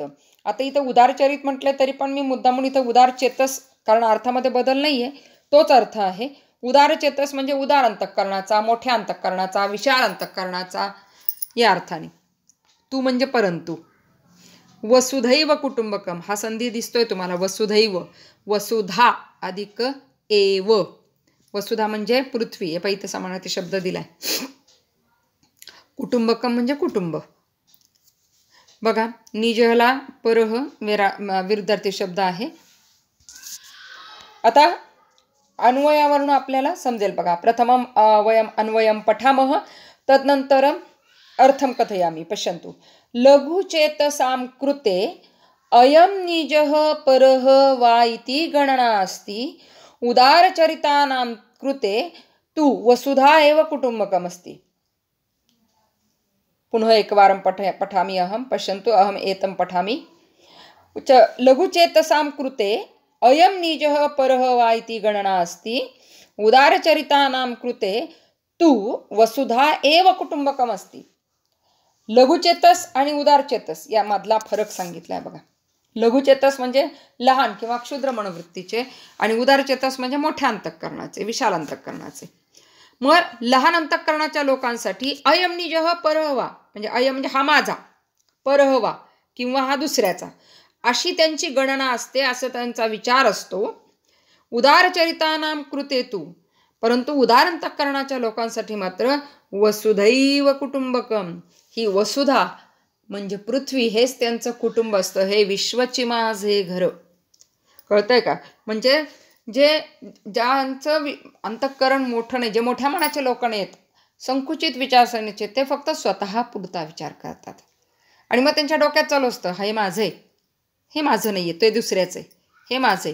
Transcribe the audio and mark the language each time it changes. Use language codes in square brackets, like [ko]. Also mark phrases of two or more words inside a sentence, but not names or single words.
[mr] आता इथं उदारचरित म्हटलं तरी पण मी मुद्दामून इथं उदार चेतस, कारण अर्थामध्ये बदल नाहीये, तोच अर्थ आहे. उदारचेतस म्हणजे उदार अंतःकरणाचा, मोठ्या अंतःकरणाचा, विशाल अंतःकरणाचा या अर्थाने. तू म्हणजे परंतु. [sa] वसुधैव कुटुंबकम [mr] हा संधी दिसतोय तुम्हाला. वसुधैव, वसुधा अधिक एव. वसुधा म्हणजे पृथ्वी. हे इथं समानार्थी शब्द दिलाय. कुटुंबकम म्हणजे कुटुंब. बघा निजला परह विरुद्धार्थी शब्द आहे. आता अन्वयावरून आपल्याला समजेल बघा. [sa] प्रथमं वयम अन्वयं पठामः तदनंतरम् अर्थं कथयामि. पश्यन्तु. लघुचेतसां कृते अयं निजः परः वा इति गणना अस्ति. उदारचरितानां कृते तु वसुधा एव कुटुम्बकमस्ति. पुनः एकवारं पठामि अहं. पश्यन्तु अहम् एतं पठामि. लघुचेतसां कृते अयं निजः परः वा इति गणना अस्ति. उदारचरितानां कृते तु वसुधा एव कुटुंबकमस्ति. [mr] लघुचेतस आणि उदारचेतस यामधला फरक सांगितलाय बघा. लघुचेतस म्हणजे लहान किंवा क्षुद्र मनोवृत्तीचे आणि उदारचेतस म्हणजे मोठ्या अंतःकरणाचे, विशाल अंतःकरणाचे. मग लहान अंतःकरणाच्या लोकांसाठी [sa] अयम निजः परहवा [mr] म्हणजे अयम म्हणजे हा माझा, परहवा किंवा हा दुसऱ्याचा, अशी त्यांची गणना असते, असं त्यांचा विचार असतो. [sa] उदारचरितानां कृते तू, [mr] परंतु उदार अंतःकरणाच्या लोकांसाठी मात्र [sa] वसुधैव कुटुंबकम, [mr] ही वसुधा म्हणजे पृथ्वी हेच त्यांचं कुटुंब असतं. हे विश्वची माझे घर. कळतंय का? म्हणजे ज्यांचं अंतःकरण मोठं नाही, जे मोठ्या मनाचे लोक नाहीत, संकुचित विचारसरणीचे, ते फक्त स्वतः पुरता विचार करतात आणि मग त्यांच्या डोक्यात चालू असतं हे माझं आहे, हे माझं नाही आहे, ते दुसऱ्याचं आहे, हे माझं आहे.